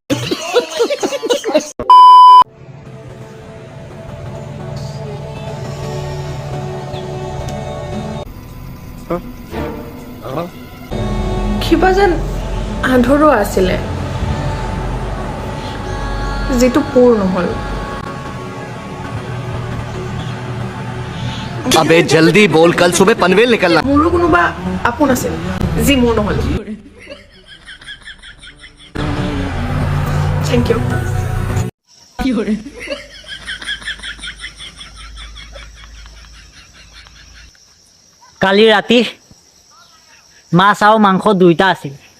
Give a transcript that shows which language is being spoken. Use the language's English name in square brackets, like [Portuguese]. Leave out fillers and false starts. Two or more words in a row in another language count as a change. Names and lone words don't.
[Assamese] কিবা যেন আধৰুৱা আছিলে যিটো পূৰ নহ'ল [Hindi] अबे जल्दी बोल कल सुबह पनवेल निकलना [Assamese] মোৰো কোনোবা আপোন আছিল যি মোৰ নহ'ল [English] thank you [Assamese] কালি ৰাতি মাছ আৰু মাংস দুইটা আছিল